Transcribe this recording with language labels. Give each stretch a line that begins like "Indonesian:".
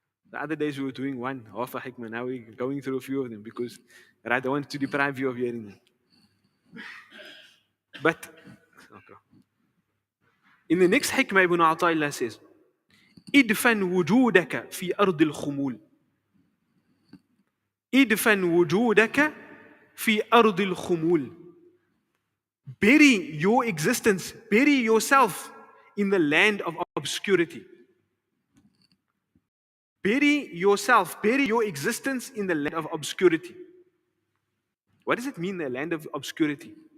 English: The other days we were doing one, half a hikmah. Now we're going through a few of them because I don't want to deprive you of hearing them. But okay. In the next hikmah, Ibn Ata'illah says,
Arabic: ادفن وجودك في أرض الخمول. ادفن وجودك في أرض الخمول.
English: Bury your existence, bury yourself in the land of obscurity. Bury yourself, bury your existence in the land of obscurity. What does it mean, the land of obscurity?